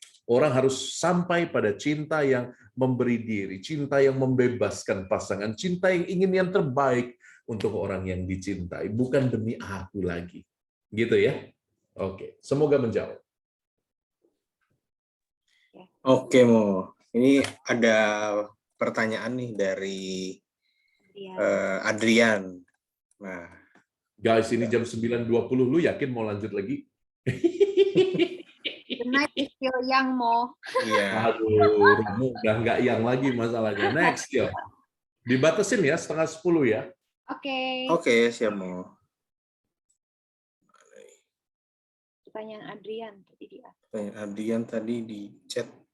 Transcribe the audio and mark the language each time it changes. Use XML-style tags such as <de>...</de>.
<id>Orang harus sampai pada cinta yang memberi diri, cinta yang membebaskan pasangan, cinta yang ingin yang terbaik untuk orang yang dicintai, bukan demi aku lagi. Gitu ya? Oke, semoga menjawab. Oke, Mo. Ini ada pertanyaan nih dari Adrian. Nah, guys, ini jam 9.20, lu yakin mau lanjut lagi?</id> <en>The night is still young, Mo.</en> <id>Iya. Aduh, udah nggak yang lagi masalahnya. Next, ya. Dibatasin ya, 9:30 ya. Oke. Oke, siap, Mo. Pertanyaan Adrian tadi dia. Pertanyaan Adrian tadi di chat.</id>